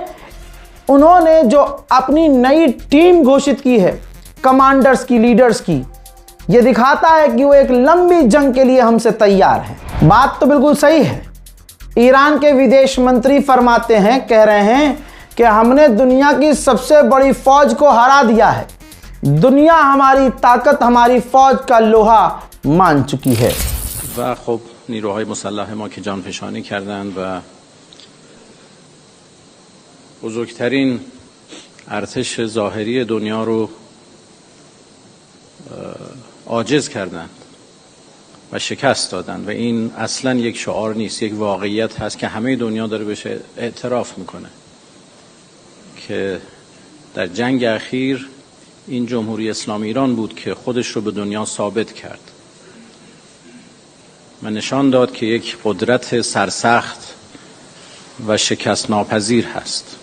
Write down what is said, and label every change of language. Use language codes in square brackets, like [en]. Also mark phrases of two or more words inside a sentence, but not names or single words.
[hi] उन्होंने जो अपनी नई टीम घोषित की है कमांडर्स की, लीडर्स की, यह दिखाता है कि वो एक लंबी जंग के लिए हमसे तैयार हैं। बात तो बिल्कुल सही है। ईरान के विदेश मंत्री फरमाते हैं, कह रहे हैं कि हमने दुनिया की सबसे बड़ी फौज को हरा दिया है। दुनिया हमारी ताकत, हमारी फौज का लोहा मान चुकी है। [fa] و خب نیروهای مسلح ما که جانفشانی کردند و بزرگترین ارتش ظاهری دنیا رو عاجز کردند و شکست دادند و این اصلا یک شعار نیست، یک واقعیت هست که همه دنیا داره بهش اعتراف میکنه که در جنگ اخیر این جمهوری اسلامی ایران بود که خودش رو به دنیا ثابت کرد و نشان داد که یک قدرت سرسخت و شکست ناپذیر هست.